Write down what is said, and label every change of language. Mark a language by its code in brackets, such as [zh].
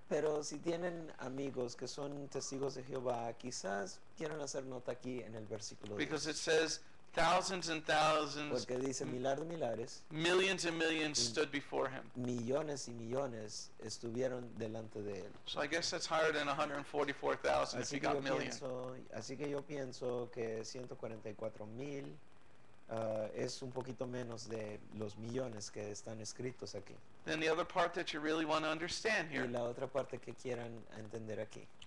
[es] Pero si tienen amigos que son testigos de Jehová, quizás quieran hacer nota aquí en el versículo 10. [en] Because it says thousands and thousands, [es] Porque dice milar de milares, [en] millions and millions stood before him. [es] millones y millones estuvieron delante de él. [en] So I guess that's higher than 144,000 if you got millions. [es] Así que yo pienso que 144,000 es un poquito menos de los millones que están escritos aquí. [en] Then the other part that you really want to understand [es] Y [en] here, [es] la otra parte que quieran entender aquí.